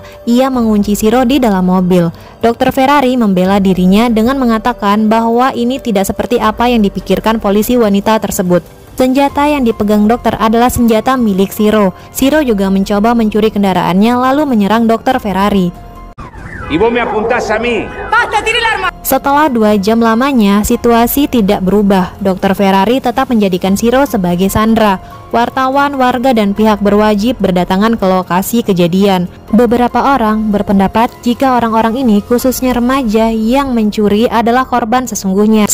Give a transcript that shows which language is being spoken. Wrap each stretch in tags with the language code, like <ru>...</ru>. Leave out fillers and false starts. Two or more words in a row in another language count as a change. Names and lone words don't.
<id>Ia mengunci Shiro di dalam mobil. Dr. Ferrari membela dirinya dengan mengatakan bahwa ini tidak seperti apa yang dipikirkan polisi wanita tersebut. Senjata yang dipegang dokter adalah senjata milik Shiro. Shiro juga mencoba mencuri kendaraannya lalu menyerang Dr. Ferrari.</id> <es>Y vos me apuntás a mí. ¡Basta, tire el arma!</es> <id>Setelah 2 jam lamanya, situasi tidak berubah. Dr. Ferrari tetap menjadikan Shiro sebagai sandera. Wartawan, warga, dan pihak berwajib berdatangan ke lokasi kejadian. Beberapa orang berpendapat jika orang-orang ini, khususnya remaja yang mencuri, adalah korban sesungguhnya.</id>